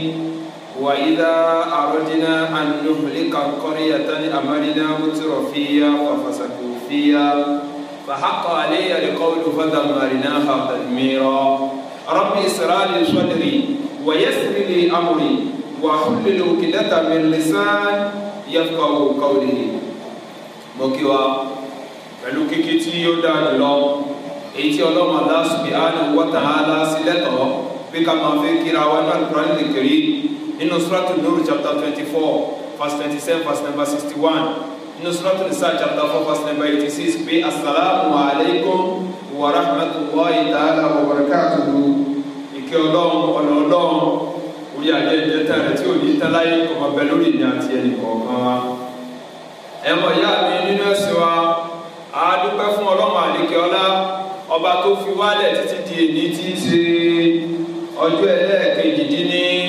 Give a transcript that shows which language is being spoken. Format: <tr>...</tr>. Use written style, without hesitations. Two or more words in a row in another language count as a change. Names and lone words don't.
<ar>وإذا أردنا أن نهلك قرية أمرنا متر فيها ففسقوا فيها فحق علي القول فدمرناها تدميرا. رب اشرح لي صدري ويسر لي أمري واحلل عقدة من لساني يفقهوا قولي.</ar> <yo>mo kí wa pẹ̀lú kíkí tí ó dáa jùlọ èyí tí Ọlọ́run</yo> <ar>الله سبحانه وتعالى</ar> <yo>sí lẹ́tọ̀ọ́ bí ká máa fi kíra wa ní</yo> <ar>القرآن الكريم</ar> <yo>nínú Suratul Nur</yo> <en>chapter 24 verse 27 verse number 61</en> <yo>nínú Suratul Nisa</yo> <en>chapter 4 verse number 86</en> <yo>pé</yo> <ar>السلام عليكم ورحمة الله تعالى وبركاته.</ar> <yo>Ìkẹ́ Ọlọ́run ọ̀nà Ọlọ́run orí àjẹjẹ tẹ̀rẹ̀ tí ò ní tẹ́láyé ọmọ bẹ lórí ìní àti ẹnì kọ̀ọ̀kan wa. Ẹ̀mọ̀ ìyá mi nínú ẹ̀sìn wa a dúpẹ́ fún Ọlọ́run àlékẹ́ ọlá ọba tó fi wálẹ̀ títí di èní tí í ṣe ọjọ́ ẹlẹ́ẹ̀kejì</yo>